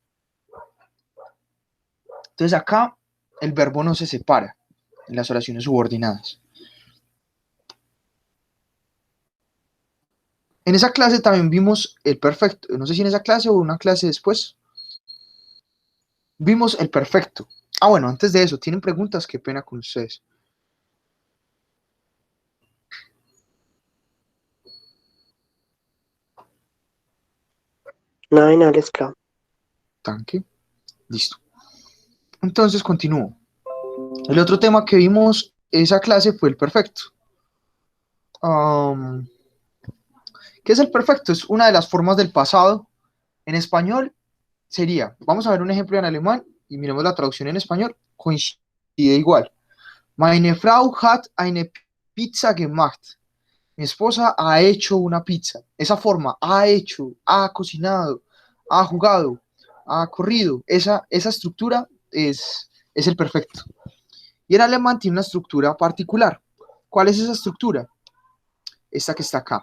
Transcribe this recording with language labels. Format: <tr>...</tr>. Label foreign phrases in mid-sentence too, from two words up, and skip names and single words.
<es>Entonces acá el verbo no se separa en las oraciones subordinadas. En esa clase también vimos el perfecto. No sé si en esa clase o una clase después. Vimos el perfecto. Ah, bueno, antes de eso, ¿tienen preguntas? Qué pena con ustedes.</es> <de>Nein, alles klar.</de> <es>Tanque. Listo. Entonces continúo. El otro tema que vimos esa clase fue el perfecto. Um, ¿Qué es el perfecto? Es una de las formas del pasado. En español sería, vamos a ver un ejemplo en alemán y miremos la traducción en español, coincide igual.</es> <de>Meine Frau hat eine Pizza gemacht.</de> <es>Mi esposa ha hecho una pizza. Esa forma, ha hecho, ha cocinado, ha jugado, ha corrido. Esa estructura es el perfecto. Y el alemán tiene una estructura particular. ¿Cuál es esa estructura? Esta que está acá.</es>